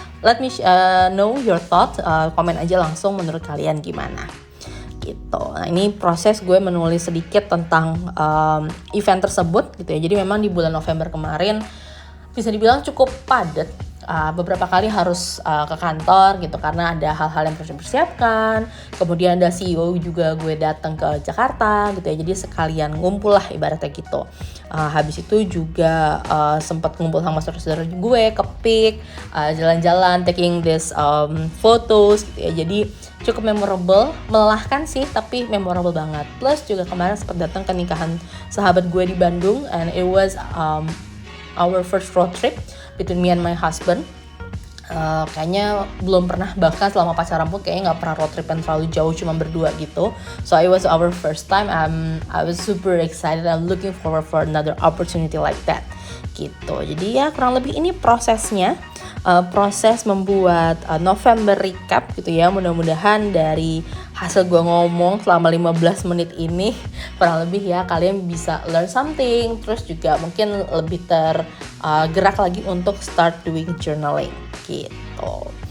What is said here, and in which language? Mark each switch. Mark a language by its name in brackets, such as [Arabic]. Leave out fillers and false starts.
[English] Let me know your thought. [Indonesian] Komen aja langsung menurut kalian gimana gitu. Nah, ini proses gue menulis sedikit tentang event tersebut gitu ya. Jadi memang di bulan November kemarin bisa dibilang cukup padat. Beberapa kali harus ke kantor gitu karena ada hal-hal yang harus dipersiapkan. Kemudian ada CEO juga gue datang ke Jakarta gitu ya, jadi sekalian ngumpul lah ibaratnya gitu. Habis itu juga sempat ngumpul sama saudara-saudara gue ke PIK, jalan-jalan, taking this photos gitu ya. Jadi cukup memorable, melelahkan sih tapi memorable banget. Plus juga kemarin sempat datang ke nikahan sahabat gue di Bandung, and it was our first road trip between me and my husband. Kayaknya belum pernah, bahkan selama pacaran pun kayaknya nggak pernah road trip yang terlalu jauh, cuma berdua gitu. [English] So it was our first time. I was super excited. I'm looking forward for another opportunity like that [Indonesian] gitu. Jadi ya kurang lebih ini prosesnya, proses membuat November recap gitu ya. Mudah-mudahan dari hasil gue ngomong selama 15 menit ini kurang lebih ya kalian bisa learn something, terus juga mungkin lebih tergerak lagi untuk start doing journaling gitu.